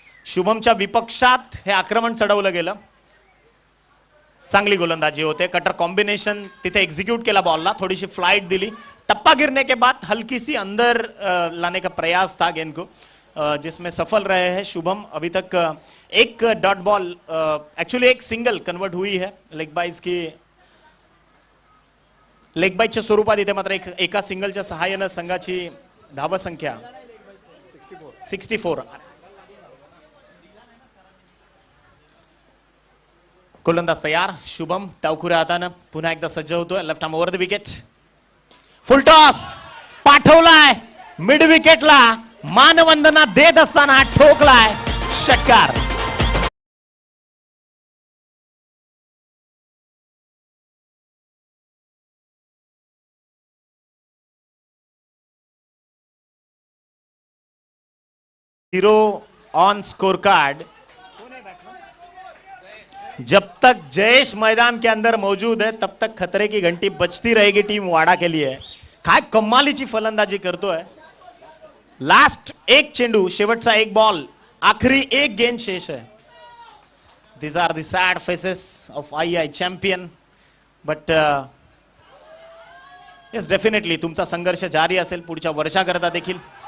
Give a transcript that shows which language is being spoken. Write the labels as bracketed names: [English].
[Marathi] शुभमच्या विपक्षात हे आक्रमण चढवलं गेलं. चांगली गोलंदाजी होते. कटर कॉम्बिनेशन तिथे एग्जीक्यूट केला बॉलला, [Hindi] थोड़ी सी [Marathi] फ्लाइट दिली. [Hindi] टप्पा गिरने के बाद हल्की सी अंदर लाने का प्रयास था गेंद को, जिसमें सफल रहे हैं शुभम. अभी तक एक डॉट बॉल, एक्चुअली एक सिंगल कन्वर्ट हुई है लेग बाइज की. [Marathi] लेग बाईच्या स्वरूपात इथे मात्र एका सिंगलच्या सहाय्यानं संघाची धावसंख्या 64. गोलंदाज तयार. शुभम डावखुऱ्या हातानं पुन्हा एकदा सज्ज होतोय. [English] Left arm over the wicket. [Marathi] Full toss पाठवलाय मिड विकेटला. मानवंदना देत असताना ठोकलाय षटकार. [English] Hero on score card. [Hindi] जब तक जयेश मैदान के अंदर मौजूद है तब तक खतरे की घंटी बजती रहेगी टीम वाडा के लिए. [Marathi] काय कमालीची फलंदाजी करतोय. लास्ट एक चेंडू, शेवटचा एक बॉल, [Hindi] आखरी एक गेंद शेष है. [English] This are the sad faces of I champion. But yes, definitely [Marathi] तुमचा संघर्ष जारी असेल पुढच्या वर्षाकरता देखील.